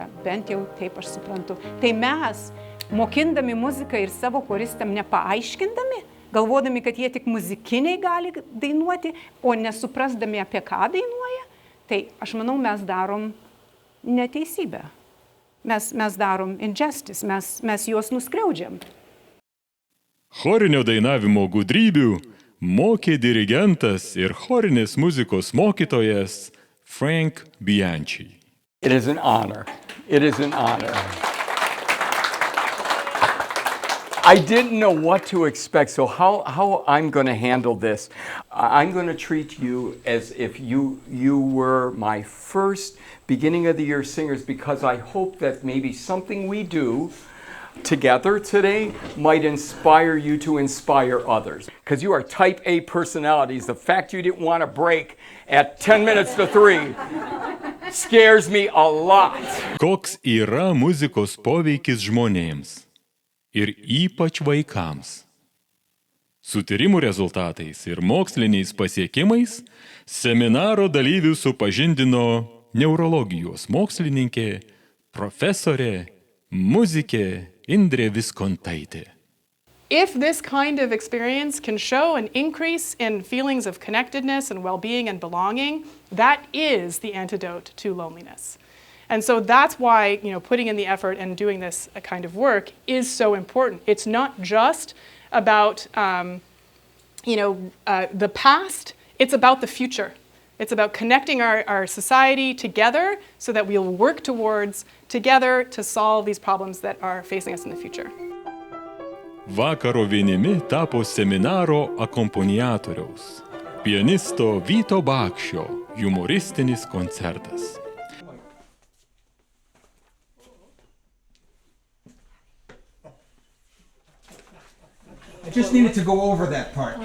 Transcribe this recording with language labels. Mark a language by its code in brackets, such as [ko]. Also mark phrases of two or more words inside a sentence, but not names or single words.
[lt] Bent jau taip aš suprantu. Tai mes, mokindami muziką ir savo choristam nepaaiškindami, galvodami, kad jie tik muzikiniai gali dainuoti, o nesuprasdami, apie ką dainuoja, tai aš manau, mes darom neteisybę. Mes darom injustice, mes juos nuskriaudžiam. Chorinio dainavimo gudrybių mokė dirigentas ir chorinės muzikos mokytojas Frank Bianchi. [en] It is an honor. It is an honor. I didn't know what to expect, so how I'm going to handle this. I'm going to treat you as if you were my first beginning of the year singers, because I hope that maybe something we do together today might inspire you to inspire others. Because you are type A personalities. The fact you didn't want to break at 10 minutes to 3 scares me a lot. [lt] Koks yra muzikos poveikis žmonėms ir ypač vaikams? Su tyrimų rezultatais ir moksliniais pasiekimais seminaro dalyvių supažindino neurologijos mokslininkė, profesorė, muzikė Indrė Viskontaitė. [en] If this kind of experience can show an increase in feelings of connectedness and well-being and belonging, that is the antidote to loneliness. And so that's why, putting in the effort and doing this kind of work is so important. It's not just about, the past, it's about the future. It's about connecting our society together so that we'll work towards together to solve these problems that are facing us in the future. [lt] Vakaro vienimi tapo seminaro akompaniatoriaus, pianisto Vyto Bakšio humoristinis koncertas. [en] I just needed to go over that part.